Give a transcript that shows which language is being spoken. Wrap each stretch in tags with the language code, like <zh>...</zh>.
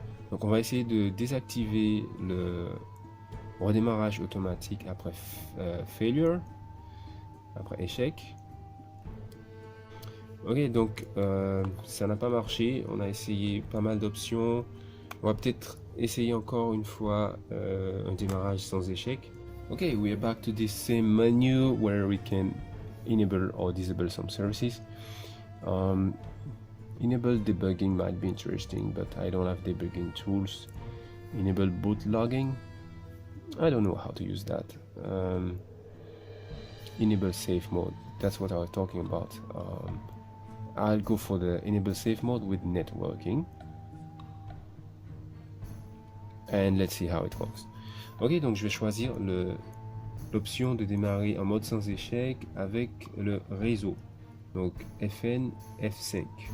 <fr>Donc on va essayer de désactiver le redémarrage automatique après failure, après échec. Ok, donc ça n'a pas marché, on a essayé pas mal d'options. On va peut-être essayer encore une fois un démarrage sans échec.</fr> <en>Ok, we are back to this same menu where we can enable or disable some services. Enable debugging might be interesting, but I don't have debugging tools. Enable boot logging, I don't know how to use that. Enable safe mode, that's what I was talking about. I'll go for the enable safe mode with networking, and let's see how it works.</en> <fr>Ok, donc je vais choisir l'option de démarrer en mode sans échec avec le réseau, donc FN F5.</fr>